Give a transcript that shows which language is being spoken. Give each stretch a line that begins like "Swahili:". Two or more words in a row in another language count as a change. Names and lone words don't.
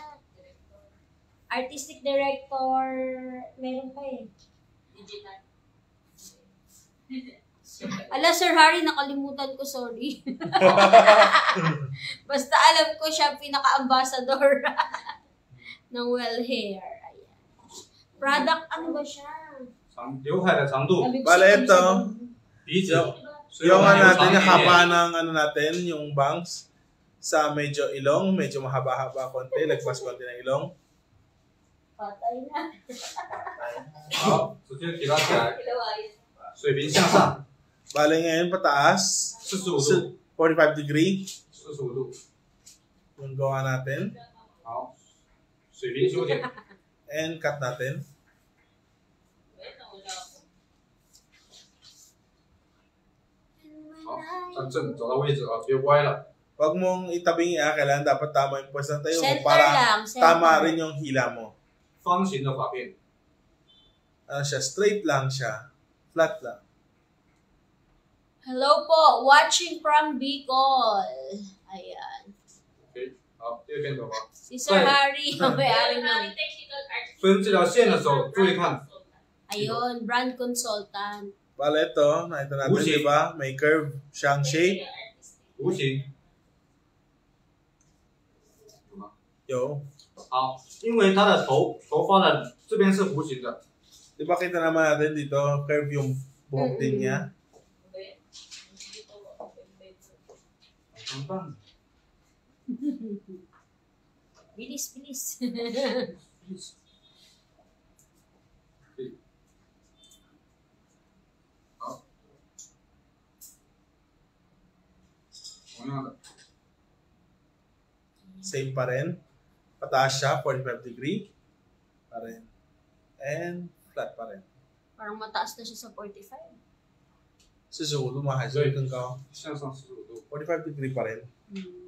Filipino: Artistic director, meron pa eh. Digital. Ala, Sir Harry, nakalimutan ko, sorry. Basta alam ko siya pinaka-ambassador ng well hair. Ayan. Product, ano ba siya?
Chinese: 刘海的长度，
Filipino: Bale ito,
Chinese: 鼻子，所以
Filipino: yung
Chinese: 我们
Filipino: ano
Chinese: 留
Filipino: natin,
Chinese: 长一
Filipino: yung
Chinese: 点
Filipino: haba
Chinese: 点。
Filipino: ng ano natin, yung bangs, sa medyo ilong, medyo mahaba-haba konti, lagpas konti ng ilong. Patay na.
Chinese: 好，直接提到起来，水平向上，
Filipino: Bale ngayon, pataas,
Chinese: 45度，
Filipino: 45 degree,
Chinese: 45度。
Filipino: yung gawa natin,
Chinese: 好，水平修剪。
Filipino: and cut natin.
Chinese: 好，站正，找到位置啊，别歪了。
Filipino: Huwag mong itabing kailangan dapat tama yung pwesto ng tayo mo Center para lang, center. tama rin yung hila mo.
Chinese: 方形的发片，
Filipino: Ano siya, straight lang siya, flat lang. Hello po,
English: watching from Bicol.
Filipino: Ayan.
Chinese: OK，好，第二片头发。
Filipino: Si Sir Harry, ang may-ari ng...
Chinese: 分这条线的时候，注意看，
Filipino: Ayun,
English: brand consultant.
Filipino: Bale ito, nakita natin, Bushi. di ba? May curve siyang shape.
Chinese: 弧形。
Filipino: Yo.
Chinese: 好，因为它的头发的这边是弧形的，
Filipino: Di ba kita naman natin dito, curve yung buhok din niya.
Chinese: 很棒。
Filipino: Bilis, bilis.
Chinese: 好，同样的，
Filipino: Same pa rin. Pataas siya, 45 degree. Pa rin. And flat pa rin. Parang mataas na siya sa 45. Susulo, mahal. Kung ka,
Chinese: 向上45度。
Filipino: 45 degree pa rin. Hmm.